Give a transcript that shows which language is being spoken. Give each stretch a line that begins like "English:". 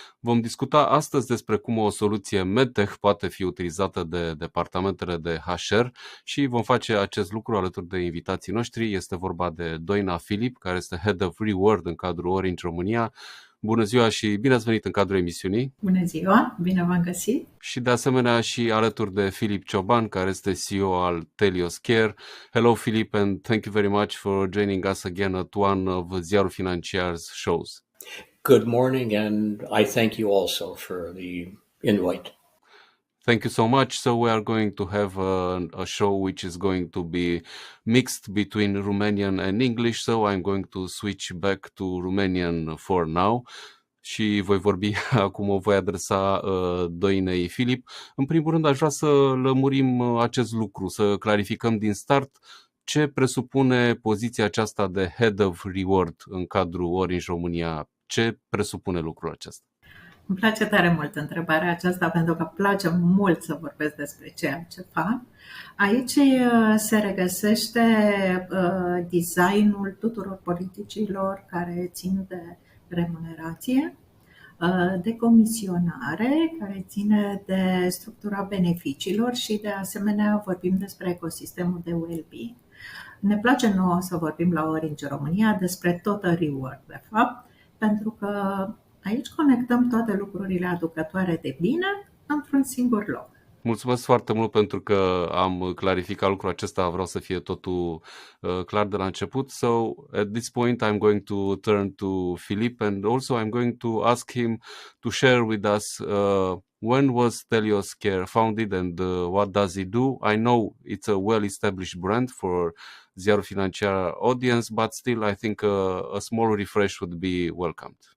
Romanian: Vom discuta astăzi despre cum o soluție MedTech poate fi utilizată de departamentele de HR și vom face acest lucru alături de invitații noștri. Este vorba de Doina Filip, care este Head of Reward în cadrul Orange România. Bună ziua și bine ați venit în cadrul emisiunii. Bună ziua, bine v-am găsit. Și de asemenea și alături de Philip Choban, care este CEO al Telios Care.
English: Hello Philip, and thank you very much for joining us again at one of Ziarul Financiar's shows. Good morning, and I thank you also for the invite. Thank you so much. So we are going to have a show which is going to be mixed between Romanian and English, so I'm going to switch back to Romanian for now.
Romanian: Și voi vorbi acum, o voi adresa Doinei Filip. În primul rând aș vrea să lămurim acest lucru, să clarificăm din start ce presupune poziția aceasta de Head of Reward în cadrul Orange România. Ce presupune lucrul acesta? Îmi place tare mult întrebarea aceasta pentru că place mult să vorbesc despre ceea ce fac. Aici se regăsește designul tuturor politicilor care țin de remunerație, de comisionare, care ține de structura beneficiilor și de asemenea vorbim despre ecosistemul de well-being. Ne place nouă să vorbim la Orange România despre Total Reward, de fapt, pentru că aici conectăm toate lucrurile aducătoare de bine într-un singur loc. Mulțumesc foarte mult pentru că am clarificat lucrul acesta, vreau să fie totul clar de la început.
English: So at this point I'm going to turn to Philip and also I'm going to ask him to share with us when was Telios Care founded and what does it do? I know it's a well-established brand for Ziarul Financiar audience, but still I think a small refresh would be welcomed.